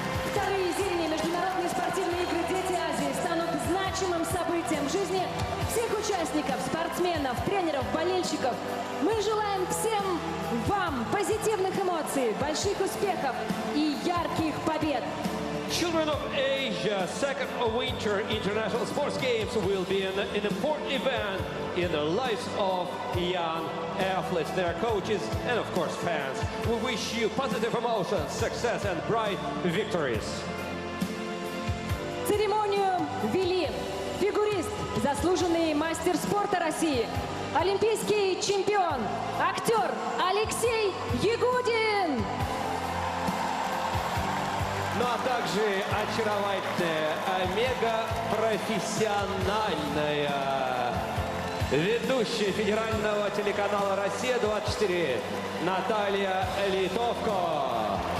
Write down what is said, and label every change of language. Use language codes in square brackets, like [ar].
[ru] Вторые зимние международные спортивные игры «Дети Азии» станут значимым событием в жизни всех участников, спортсменов, тренеров, болельщиков. Мы желаем всем вам позитивных эмоций, больших успехов и ярких побед. [en] Children of Asia, second Winter International Sports Games will be an important event in the lives of young athletes, their coaches, and of course fans. We wish you positive emotions, success and bright victories. [ru] Церемонию вели фигурист, заслуженный мастер спорта России, олимпийский чемпион, актер Алексей Ягудин. Ну а также очаровательная, мега-профессиональная ведущая федерального телеканала «Россия-24» Наталья Литовко.